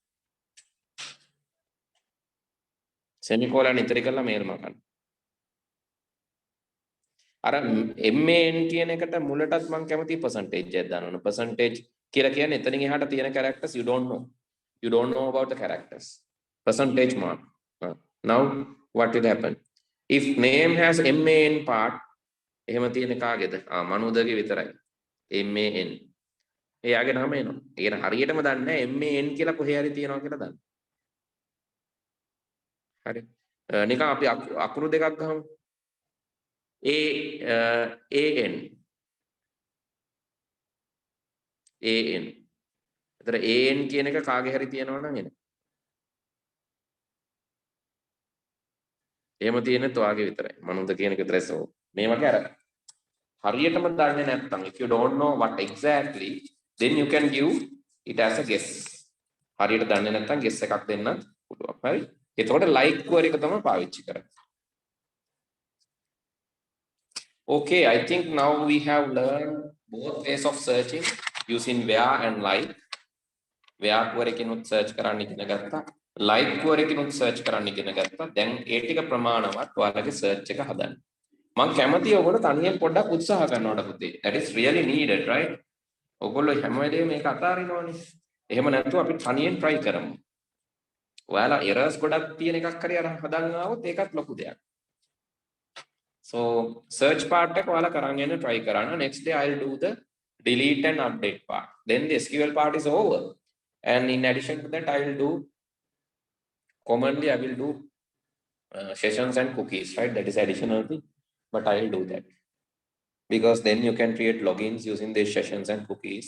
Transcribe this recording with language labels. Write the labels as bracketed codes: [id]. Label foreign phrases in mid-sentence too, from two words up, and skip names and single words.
[si] semicolon ඉතරි කරලා male මකන්න. අර MAN කියන එකට මුලටත් මම කැමති percentage එකක් දාන්න ඕන. percentage කියලා කියන්නේ එතනින් එහාට තියෙන [en] characters you don't know. You don't know about the characters. Percentage mark. Now what will happen? If name has MAN part, [si] එහෙම තියෙන කාගේද? මනුදගේ විතරයි. MAN. එයාගේ නම එනවා. ඒක හරියටම දන්නේ නැහැ MAN කියලා කොහේ හරි තියනවා කියලා දන්න. හරි. නිකන් අපි අකුරු දෙකක් ගහමු. AN. එතන AN කියන එක කාගේ හරි තියනවා නම් එන. එහෙම තියෙන්නේ ඔයාගේ විතරයි. මනුද කියන එක විතරයි සෝ. මේ වගේ අර හරියටම දන්නේ නැත්නම් [en] if you don't know what exactly, then you can give it as a guess. [si] හරියට දන්නේ නැත්නම් guess එකක් දෙන්නත් පුළුවන්. හරි? එතකොට like query එක තමයි පාවිච්චි කරන්නේ. [en] Okay, I think now we have learned both ways of searching using where and like. [si] Where query කිනුත් search කරන්න ඉගෙන ගත්තා. Like query කිනුත් search කරන්න ඉගෙන ගත්තා. දැන් ඒ ටික ප්‍රමාණවත් ඔයාලගේ search එක හදන්න. මම කැමතියි ඔයගොල්ලෝ තනියෙන් පොඩ්ඩක් උත්සාහ කරනවට පුතේ. [en] That is really needed, right? [si] ඔයගොල්ලෝ හැම වෙලේම මේක අතාරිනවනේ. එහෙම නැත්නම් අපි තනියෙන් try කරමු. ඔයාලා errors ගොඩක් තියෙන එකක් හරි අර හදන්න ආවොත් ඒකත් ලොකු දෙයක්. [en] So search part [si] එක ඔයාලා කරන් යන්න try කරන්න. [en] Next day I'll do the delete and update part. Then the SQL part is over. And in addition to that, I will do commonly I will do sessions and cookies, right? That is additional thing, but I will do that because then you can create logins using these sessions and cookies.